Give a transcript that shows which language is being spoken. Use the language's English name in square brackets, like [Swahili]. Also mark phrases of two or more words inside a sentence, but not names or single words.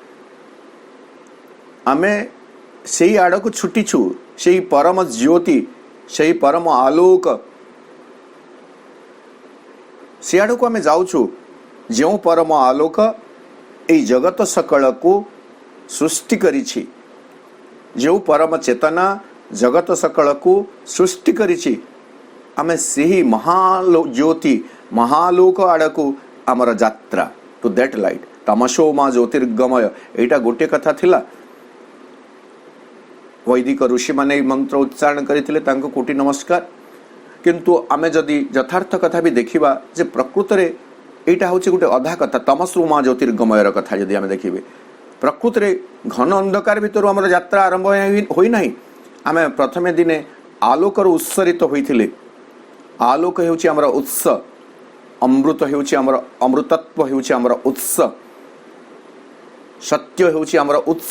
[Odia] ଆମେ ସେହି ଆଡ଼କୁ ଛୁଟିଛୁ, ସେହି ପରମ ଜ୍ୟୋତି, ସେହି ପରମ ଆଲୋକ, ସେ ଆଡ଼କୁ ଆମେ ଯାଉଛୁ ଯେଉଁ ପରମ ଆଲୋକ ଏ ଜଗତ ସକଳ କୁ ସୃଷ୍ଟି କରିଛି, ଯେଉଁ ପରମ ଚେତନା ଜଗତ ସକଳ କୁ ସୃଷ୍ଟି କରିଛି। ଆମେ ସେହି ମହାଜ୍ୟୋତି ମହାଲୋକ ଆଡ଼କୁ ଆମର ଯାତ୍ରା, [English] to that light. [Sanskrit] तमसो मा ज्योतिर्गमय, [Odia] ଏଇଟା ଗୋଟେ କଥା ଥିଲା। ବୈଦିକ ଋଷି ମାନେ ମନ୍ତ୍ର ଉଚ୍ଚାରଣ କରିଥିଲେ, ତାଙ୍କୁ କୋଟି ନମସ୍କାର। କିନ୍ତୁ ଆମେ ଯଦି ଯଥାର୍ଥ କଥା ବି ଦେଖିବା ଯେ ପ୍ରକୃତ ରେ ଏଇଟା ହେଉଛି ଗୋଟେ ଅଧା କଥା, [Sanskrit] तमसो मा ज्योतिर्गमयर [Odia] କଥା ଯଦି ଆମେ ଦେଖିବେ, ପ୍ରକୃତ ରେ ଘନ ଅନ୍ଧକାର ଭିତର ଆମର ଯାତ୍ରା ଆରମ୍ଭ ହୋଇ ନାହିଁ। ଆମେ ପ୍ରଥମେ ଦିନେ ଆଲୋକର ଉତ୍ସରିତ ହୋଇଥିଲେ। ଆଲୋକ ହେଉଛି ଆମର ଉତ୍ସ, ଅମୃତ ହେଉଛି ଆମର ଅମୃତତ୍ୱ, ହେଉଛି ଆମର ଉତ୍ସ, ସତ୍ୟ ହେଉଛି ଆମର ଉତ୍ସ।